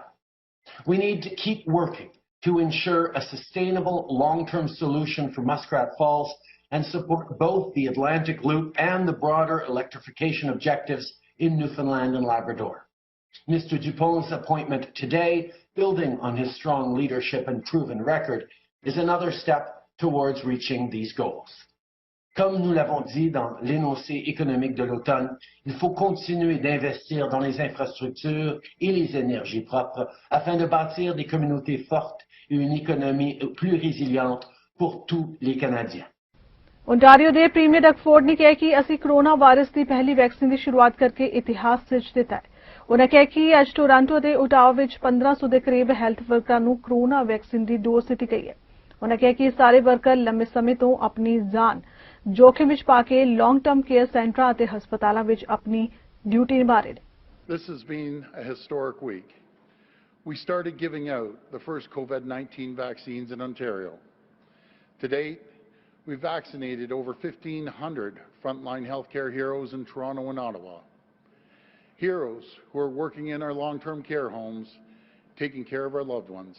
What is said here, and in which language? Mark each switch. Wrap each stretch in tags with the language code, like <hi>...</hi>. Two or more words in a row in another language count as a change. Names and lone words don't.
<en>We need to keep working to ensure a sustainable long-term solution for Muskrat Falls and support both the Atlantic Loop and the broader electrification objectives in Newfoundland and Labrador. Mr. Dupont's appointment today, building on his strong leadership and proven record, is another step towards reaching these goals.</en> <fr>Comme nous l'avons dit dans l'énoncé économique de l'automne, il faut continuer d'investir dans les infrastructures et les énergies propres afin de bâtir des communautés fortes et une économie plus résiliente pour tous les Canadiens.</fr> <pa>ओंटारियो ਦੇ ਪ੍ਰੀਮੀਅਰ ਡਕਫੋਰਡ ਨੇ ਕਿਹਾ ਕਿ ਅਸੀਂ ਕੋਰੋਨਾ ਵਾਇਰਸ ਦੀ ਪਹਿਲੀ ਵੈਕਸੀਨ ਦੀ ਸ਼ੁਰੂਆਤ ਕਰਕੇ ਇਤਿਹਾਸ ਸਿਰਜ ਦਿੱਤਾ ਹੈ। ਉਹਨਾਂ ਕਿਹਾ ਕਿ ਅੱਜ ਟੋਰਾਂਟੋ ਦੇ ਓਟਾਵਾ ਵਿੱਚ 1500 ਦੇ ਕਰੀਬ</pa> <en>health workers</en> <pa>ਨੂੰ ਕੋਰੋਨਾ ਵੈਕਸੀਨ ਦੀ ਡੋਜ਼ ਦਿੱਤੀ ਗਈ ਹੈ। ਉਹਨਾਂ ਕਿਹਾ ਕਿ ਸਾਰੇ ਵਰਕਰ ਲੰਮੇ ਸਮੇਂ ਤੋਂ ਆਪਣੀ ਜਾਨ जोखिम ਵਿੱਚ ਪਾ ਕੇ</pa> <en>long term care centres</en> <pa>ਅਤੇ ਹਸਪਤਾਲਾਂ ਵਿੱਚ ਆਪਣੀ ਡਿਊਟੀ ਨਿਭਾ ਰਹੇ ਨੇ।</pa> <en>This has been a historic week. We started giving out the first COVID-19 vaccines in Ontario. To date, we've vaccinated over 1,500 frontline healthcare heroes in Toronto and Ottawa. Heroes who are working in our long-term care homes, taking care of our loved ones.</en>